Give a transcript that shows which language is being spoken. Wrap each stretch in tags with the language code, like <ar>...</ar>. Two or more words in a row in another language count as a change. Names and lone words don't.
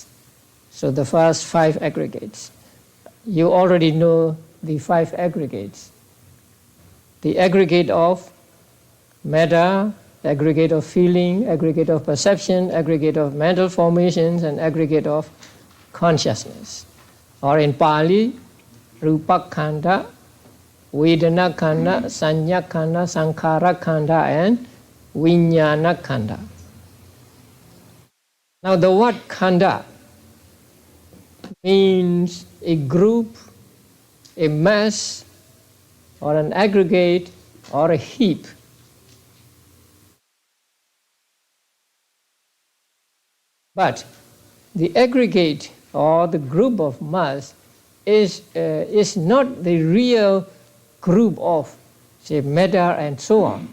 <en>So the first 5 aggregates. You already know the 5 aggregates. The aggregate of metta, aggregate of feeling, aggregate of perception, aggregate of mental formations, and aggregate of consciousness. Or in Pali,</en> <pi>rupakkhandha, Vedana Khanda, Sanya Khanda, Sankhara Khanda, and Vijnana Khanda.</pi> <en>Now the word Khanda means a group, a mass, or an aggregate, or a heap. But the aggregate or the group of mass is not the real group of, say, matter and so on.</en>